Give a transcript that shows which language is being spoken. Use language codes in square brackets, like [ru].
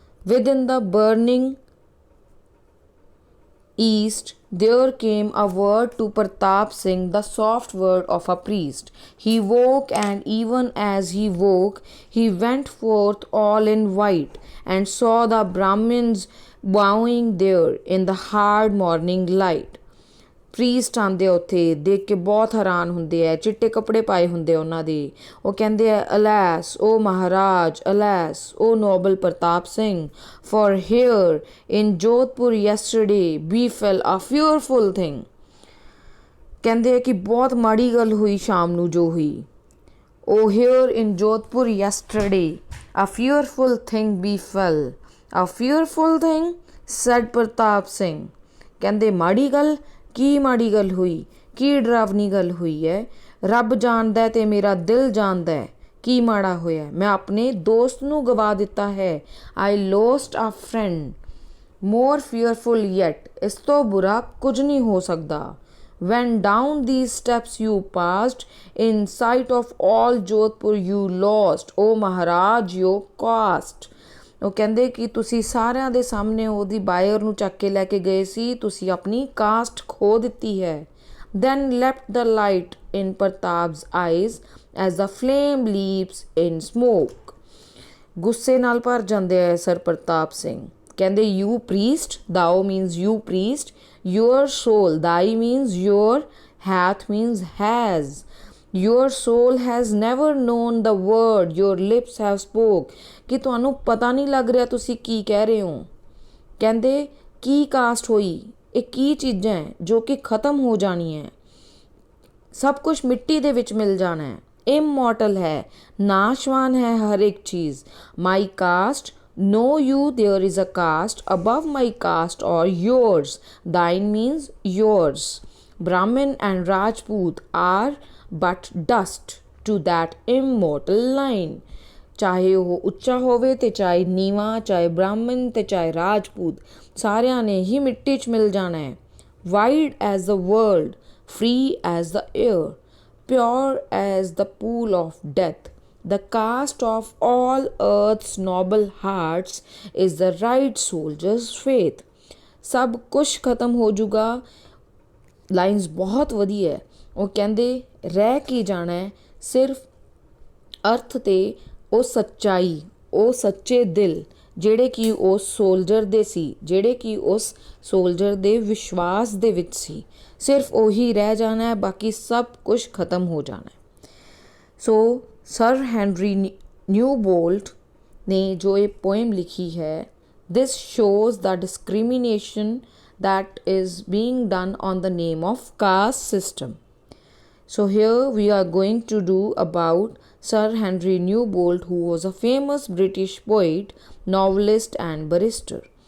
[en] Within the burning east, there came a word to Pratap Singh, the soft word of a priest. He woke, and even as he woke, he went forth all in white, and saw the Brahmins bowing there in the hard morning light. [pa] Priest ਆਉਂਦੇ ਉੱਥੇ ਦੇਖ ਕੇ ਬਹੁਤ ਹੈਰਾਨ ਹੁੰਦੇ ਹੈ, ਚਿੱਟੇ ਕੱਪੜੇ ਪਾਏ ਹੁੰਦੇ ਉਹਨਾਂ ਦੇ। ਉਹ ਕਹਿੰਦੇ ਆ, [en] Alas O Maharaj, alas O noble Pratap Singh, for here in Jodhpur yesterday befell a fearful thing. [pa] ਕਹਿੰਦੇ ਆ ਕਿ ਬਹੁਤ ਮਾੜੀ ਗੱਲ ਹੋਈ ਸ਼ਾਮ ਨੂੰ ਜੋ ਹੋਈ। [en] O here in Jodhpur yesterday a fearful thing befell. A fearful thing said Pratap Singh. [pa] ਕਹਿੰਦੇ ਮਾੜੀ ਗੱਲ, ਕੀ ਮਾੜੀ ਗੱਲ ਹੋਈ, ਕੀ ਡਰਾਵਨੀ ਗੱਲ ਹੋਈ ਹੈ। ਰੱਬ ਜਾਣਦਾ ਅਤੇ ਮੇਰਾ ਦਿਲ ਜਾਣਦਾ ਹੈ ਕੀ ਮਾੜਾ ਹੋਇਆ। ਮੈਂ ਆਪਣੇ ਦੋਸਤ ਨੂੰ ਗਵਾ ਦਿੱਤਾ ਹੈ। [en] I lost a friend more fearful yet. [pa] ਇਸ ਤੋਂ ਬੁਰਾ ਕੁਝ ਨਹੀਂ ਹੋ ਸਕਦਾ। [en] When down these steps you passed in sight of all Jodhpur you lost, O Maharaj your caste। [pa] ਉਹ ਕਹਿੰਦੇ ਕਿ ਤੁਸੀਂ ਸਾਰਿਆਂ ਦੇ ਸਾਹਮਣੇ ਉਹਦੀ ਬਾਇਰ ਨੂੰ ਚੱਕ ਕੇ ਲੈ ਕੇ ਗਏ ਸੀ, ਤੁਸੀਂ ਆਪਣੀ ਕਾਸਟ ਖੋ ਦਿੱਤੀ ਹੈ। [en] then leapt the light in Pratap's eyes as the flame leaps in smoke। [pa] ਗੁੱਸੇ ਨਾਲ ਭਰ ਜਾਂਦੇ ਹੈ ਸਰ ਪ੍ਰਤਾਪ ਸਿੰਘ। [en] ਕਹਿੰਦੇ you priest, thou means you priest, your soul, thy means your, hath means has, your soul has never known the word your lips have spoke। [pa] ਕਿ ਤੁਹਾਨੂੰ ਪਤਾ ਨਹੀਂ ਲੱਗ ਰਿਹਾ ਤੁਸੀਂ ਕੀ ਕਹਿ ਰਹੇ ਹੋ। ਕਹਿੰਦੇ ਕੀ ਕਾਸਟ ਹੋਈ, ਇਹ ਕੀ ਚੀਜ਼ਾਂ ਹੈ ਜੋ ਕਿ ਖਤਮ ਹੋ ਜਾਣੀਆਂ, ਸਭ ਕੁਝ ਮਿੱਟੀ ਦੇ ਵਿੱਚ ਮਿਲ ਜਾਣਾ ਹੈ। ਇਮੋਰਟਲ ਹੈ, ਨਾਸ਼ਵਾਨ ਹੈ ਹਰ ਇੱਕ ਚੀਜ਼। [en] My caste, know you there is a caste above my caste or yours, thine means yours। Brahmin and Rajput are but dust to that immortal line। [pa] ਚਾਹੇ ਉਹ ਉੱਚਾ ਹੋਵੇ ਤੇ ਚਾਹੇ ਨੀਵਾਂ, ਚਾਹੇ ਬ੍ਰਾਹਮਣ ਤੇ ਚਾਹੇ ਰਾਜਪੂਤ, ਸਾਰਿਆਂ ਨੇ ਹੀ ਮਿੱਟੀ 'ਚ ਮਿਲ ਜਾਣਾ ਹੈ। [en] Wide as the world, free as the air, pure as the pool of death, the caste of all earth's noble hearts is the right soldier's faith। [pa] ਸਭ ਕੁਛ ਖਤਮ ਹੋ ਜੂਗਾ। ਲਾਈਨਸ ਬਹੁਤ ਵਧੀਆ ਹੈ। ਉਹ ਕਹਿੰਦੇ ਰਹਿ ਕੀ ਜਾਣਾ ਹੈ ਸਿਰਫ ਅਰਥ ਤੇ ਉਹ ਸੱਚਾਈ, ਉਹ ਸੱਚੇ ਦਿਲ ਜਿਹੜੇ ਕਿ ਉਸ ਸੋਲਜਰ ਦੇ ਸੀ, ਜਿਹੜੇ ਕਿ ਉਸ ਸੋਲਜਰ ਦੇ ਵਿਸ਼ਵਾਸ ਦੇ ਵਿੱਚ ਸੀ, ਸਿਰਫ ਉਹੀ ਰਹਿ ਜਾਣਾ ਹੈ, ਬਾਕੀ ਸਭ ਕੁਝ ਖਤਮ ਹੋ ਜਾਣਾ ਹੈ। ਸੋ ਸਰ ਹੈਨਰੀ ਨਿਊਬੋਲਟ ਨੇ ਜੋ ਇਹ ਪੋਇਮ ਲਿਖੀ ਹੈ, [en] this shows the discrimination that is being done on the name of caste system। So here we are going to do about Sir Henry Newbolt, who was a famous British poet, novelist and barrister.